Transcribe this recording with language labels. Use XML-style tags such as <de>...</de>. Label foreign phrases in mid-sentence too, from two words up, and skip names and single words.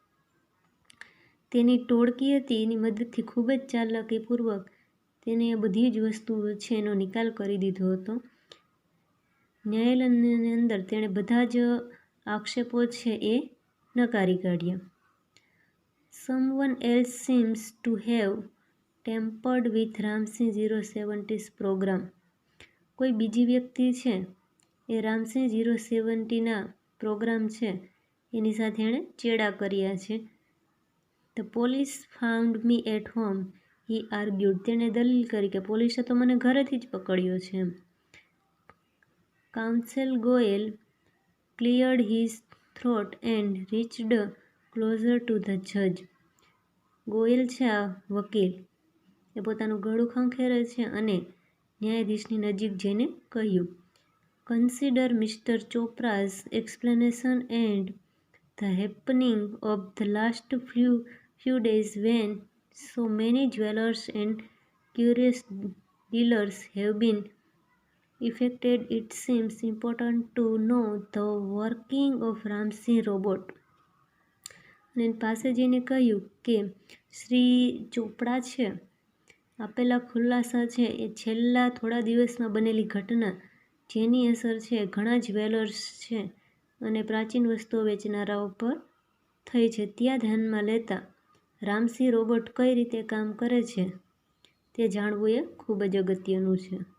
<gu>તેની ટોળકી હતી એની મદદથી ખૂબ જ ચાલાકીપૂર્વક તેને એ બધી જ વસ્તુઓ છે એનો નિકાલ કરી દીધો હતો. ન્યાયાલયની અંદર તેણે બધા જ આક્ષેપો છે એ નકારી કાઢ્યા.</gu> <en>Someone else seems to have tampered with રામસિંહ 070's program.</en> <gu>કોઈ બીજી વ્યક્તિ છે એ રામસિંહ 070ના પ્રોગ્રામ છે એની સાથે એણે ચેડા કર્યા છે.</gu> <en>The police found me at home, he argued.</en> <gu>તેણે દલીલ કરી કે પોલીસે તો મને ઘરેથી જ પકડ્યો છે એમ.</gu> <en>Counsel Goyal cleared his throat and reached closer to the judge.</en> <gu>ગોયલ છે આ વકીલ એ પોતાનું ગળું ખંખેરે છે અને ન્યાયાધીશની નજીક જઈને કહ્યું,</gu> <en>consider Mister Chopra's explanation and the happening of the last few days when so many jewelers and curious dealers have been affected. It seems important to know the working of રામસિંહ રોબોટ.</en> <gu>અને પાસે જઈને કહ્યું કે શ્રી ચોપડા છે આપેલા ખુલાસા છે એ છેલ્લા થોડા દિવસમાં બનેલી ઘટના જેની અસર છે ઘણા જ્વેલર્સ છે અને પ્રાચીન વસ્તુઓ વેચનારાઓ પર થઈ છે ત્યાં ધ્યાનમાં લેતા રામસિંહ રોબોટ કઈ રીતે કામ કરે છે તે જાણવું એ ખૂબ જ અગત્યનું છે.</gu>